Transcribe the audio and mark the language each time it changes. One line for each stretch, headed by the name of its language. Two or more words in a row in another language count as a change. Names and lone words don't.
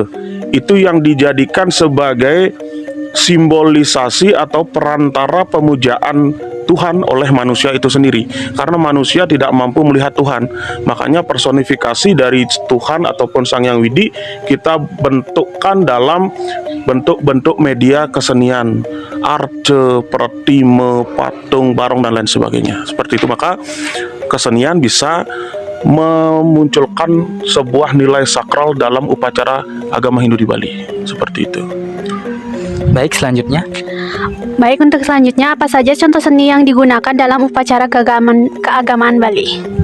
Indonesian: Itu yang dijadikan sebagai simbolisasi atau perantara pemujaan Tuhan oleh manusia itu sendiri. Karena manusia tidak mampu melihat Tuhan, makanya personifikasi dari Tuhan ataupun Sang Hyang Widi kita bentukkan dalam bentuk-bentuk media kesenian, arce, pratime, patung, barong, dan lain sebagainya. Seperti itu, maka kesenian bisa memunculkan sebuah nilai sakral dalam upacara agama Hindu di Bali. Seperti itu. baik, selanjutnya. Baik, untuk selanjutnya, apa saja contoh seni yang digunakan dalam upacara keagamaan Bali?